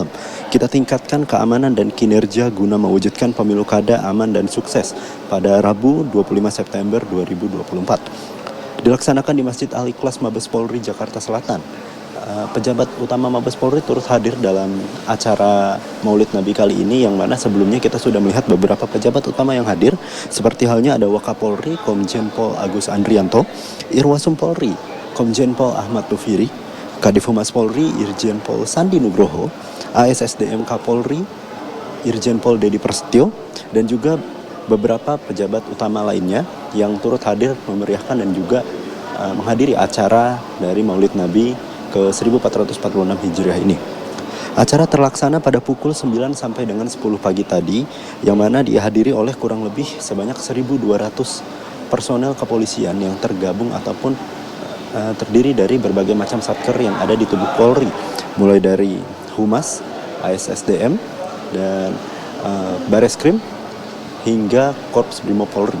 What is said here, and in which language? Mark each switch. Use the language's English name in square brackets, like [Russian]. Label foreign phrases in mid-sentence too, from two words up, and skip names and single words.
[Indonesian] Kita tingkatkan keamanan dan kinerja guna mewujudkan pemilu kada aman dan sukses pada Rabu 25 September 2024. Dilaksanakan di Masjid Al-Ikhlas Mabes Polri, Jakarta Selatan. Pejabat utama Mabes Polri turut hadir dalam acara Maulid Nabi kali ini, yang mana sebelumnya kita sudah melihat beberapa pejabat utama yang hadir, seperti halnya ada Wakapolri Komjen Pol Agus Andrianto, Irwasum Polri Komjen Pol Ahmad Tufiri, Kadif Humas Polri Irjen Pol Sandi Nugroho, ASSDM Kapolri Irjen Pol Dedi Prasetyo, dan juga beberapa pejabat utama lainnya yang turut hadir memeriahkan dan juga menghadiri acara dari Maulid Nabi ke-1446 Hijriah ini. Acara terlaksana pada pukul 9 sampai dengan 10 pagi tadi, yang mana dihadiri oleh kurang lebih sebanyak 1.200 personel kepolisian yang tergabung ataupun terdiri dari berbagai macam satker yang ada di tubuh Polri, mulai dari Humas, ASSDM, dan Bareskrim, hingga Korps Brimob Polri.